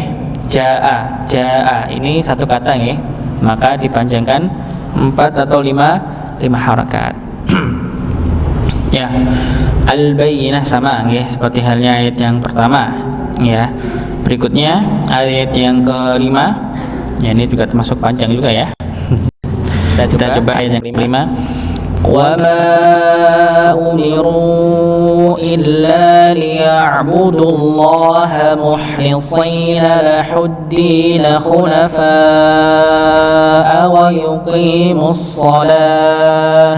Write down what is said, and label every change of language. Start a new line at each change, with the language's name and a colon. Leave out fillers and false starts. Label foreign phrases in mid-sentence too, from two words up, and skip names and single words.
Indonesian: Jaa ini satu kata nggih, maka dipanjangkan 4 atau 5 harakat. Ya, al-bayyinah sama nggih, seperti halnya ayat yang pertama ya. Berikutnya ayat yang kelima ya, ini juga termasuk panjang juga ya. Kita coba ayat yang kelima.
Arabic: وما أمروا إلا ليعبدوا الله مخلصين له الدين حنفاء ويقيموا الصلاة.